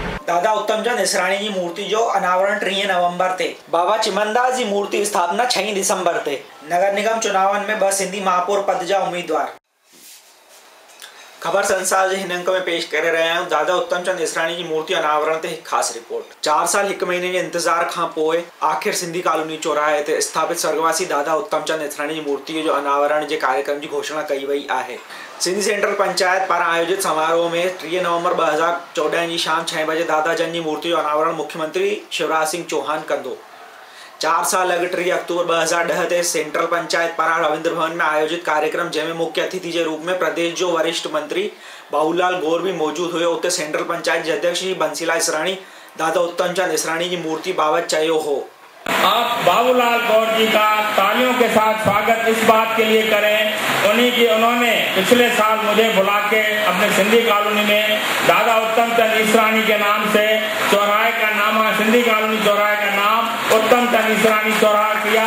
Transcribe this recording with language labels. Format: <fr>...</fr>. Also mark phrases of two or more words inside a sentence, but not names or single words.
<sd>दादा उत्तमचंद इसराणी जी मूर्ति जो अनावरण 3 नवंबर ते, बाबा चिमनदास जी मूर्ति स्थापना 6 दिसंबर ते। नगर निगम चुनावन में 2 सिंधी महापौर पद जा उम्मीदवार। खबर संसार जे हिन अंक में पेश करे</sd> <hi>रहे हैं</hi> <sd>दादा उत्तमचंद इसराणी जी मूर्ति अनावरण ते एक खास रिपोर्ट। 4 साल 1 महीने जे इंतजार खां पोइ आखिर सिंधी कॉलोनी चौराहे ते स्थापित स्वर्गवासी दादा उत्तमचंद इसराणी जी मूर्ति जो अनावरण जे कार्यक्रम की घोषणा कई वई आहे। सिंधी सेंट्रल पंचायत पारां आयोजित समारोह में 3 नवंबर 2014</sd> <hi>की शाम 6 बजे</hi> <sd>दादा जन जी मूर्ति जो अनावरण मुख्यमंत्री शिवराज सिंह चौहान कंदो। 4 साल अॻु 3 अक्टूबर 2010 ते सेंट्रल पंचायत पारां रविंद्र भवन में आयोजित कार्यक्रम जंहिंमें मुख्य अतिथि</sd> <hi>के रूप में</hi> <sd>प्रदेश जो वरिष्ठ मंत्री बाबूलाल गौर भी</sd> <hi>मौजूद हुए।</hi> <sd>उते सेंट्रल पंचायत के अध्यक्ष जी बंसीलाल इसराणी दादा उत्तमचंद इसराणी की मूर्ति बाबत चयो हो।</sd> <hi>आप बाबूलाल गौर जी का तालियों के साथ स्वागत इस बात के लिए करें उन्होंने पिछले साल मुझे बुला के अपने सिंधी कॉलोनी में दादा उत्तमचंद इसराणी के नाम से चौराहे का नाम, सिंधी कॉलोनी चौराहे का नाम उत्तमचंद इसराणी चौराहा किया।</hi>